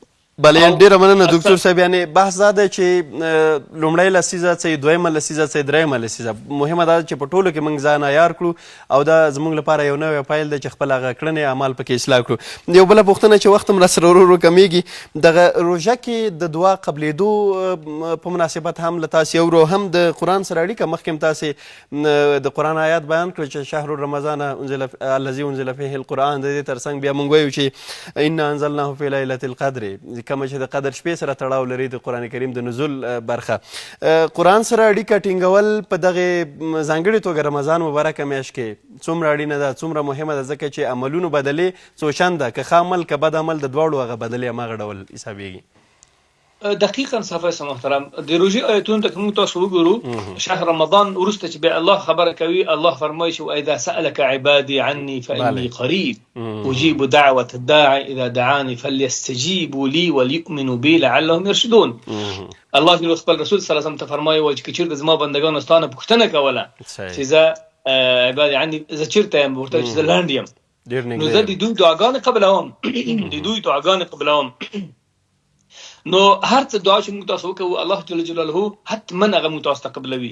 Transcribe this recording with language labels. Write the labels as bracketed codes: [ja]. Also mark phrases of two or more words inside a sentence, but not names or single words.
[ps] بله ډېره مننه دکتور صاحب. یعنې بحث دا دی چې لومړی لسیزه څه دویمه لسیزه څه دریمه لسیزه مهمه دا چې په ټولو کې موږ ځان عیار کړو او دا زموږ لپاره یو نوی پیل دی چې خپل هغه کړنې اعمال پکې اصلاح کړو. یو بله پوښتنه چې وخت هم راسره ورو ورو کمیږي، دغه روژه کې د دعا قبلېدو په مناسبت هم له تاسې اورو، هم د قرآن سره اړیکه. مخکې هم تاسې د قرآن آیات بیان کړو چې [ar] شهر رمضان الذي انزل فيه القرآن، [ps] د دې ترڅنګ بیا موږ وایو چې [ar] انا انزلناه في ليلة القدر، [ps] کومه چې د قدر شپې سره تړاو لري د قرآن کریم د نزول برخه. قرآن سره اړیکه ټینګول په دغه ځانګړې توګه رمضان مبارکه میاشت کې څومره اړینه ده، څومره مهمه ده، ځکه چې عملونو بدلې څو چنده، که ښه عمل که بد عمل د دواړو هغه بدلې هماغه ډول حسابېږي. دقیقا صافی صاحب محترم د روژې آیتونو ته که موږ تاسو وګورو شهر رمضان وروسته چې بیا الله خبره کوي، الله فرمایي چې [ar] واذا سألك عبادي عني فاني قريب اجيب دعوة الداعي اذا دعاني فليستجيبوا لي وليؤمنوا بي لعلهم يرشدون. [ps] الله جل خپل رسول [ar] صلی الله علیه وسلم [ps] ته فرمایي چې چیرته زما بندگانو ستانه پوښتنه کوله چې زه [ar] عبادي عني [ps] زه چیرته یم، ورته چې زه لاندې یم، نو زه د دوی دعاګانې قبلوم، د دوی دعاګانې قبلوم. نو هر څه دعا چې موږ تاسو وکړو الله [ar] جل جلاله [ps] حتما هغه موږ تاسو ته قبلوي.